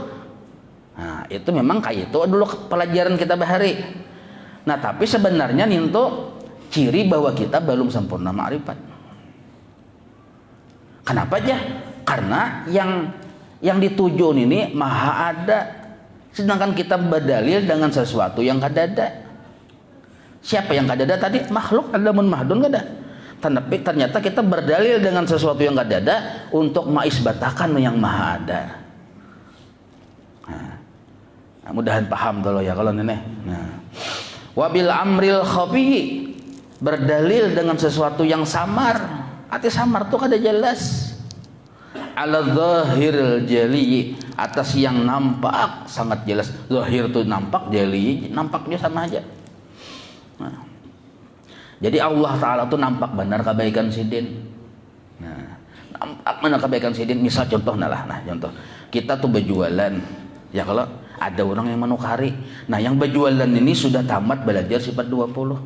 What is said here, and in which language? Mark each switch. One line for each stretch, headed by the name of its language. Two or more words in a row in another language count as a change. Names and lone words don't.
Banjar: Nah, itu memang kayak itu dulu pelajaran kita bahari. Nah, tapi sebenarnya itu ciri bahwa kita belum sempurna ma'rifat. Kenapa aja? Karena yang dituju ini maha ada, sedangkan kita berdalil dengan sesuatu yang kada ada. Siapa yang kada ada tadi? Makhluk ada mun mahdun kada. Tapi ternyata kita berdalil dengan sesuatu yang kada ada untuk maisbatakan yang maha ada. Nah, mudahan paham dulu ya kalau ini. Nah,
Arabic: wabil amril khafi,
Banjar: berdalil dengan sesuatu yang samar. Arti samar itu kada jelas.
Arabic: Ala zahiril jali,
Banjar: atas yang nampak sangat jelas. Zahir itu nampak, jali nampaknya sama aja. Nah, jadi Allah Ta'ala itu nampak benar kebaikan sidin. Nah, nampak mana kebaikan si Din. Misal contoh contoh kita tuh berjualan, ya kalau ada orang yang menukari, nah yang berjualan ini sudah tamat belajar sifat 20.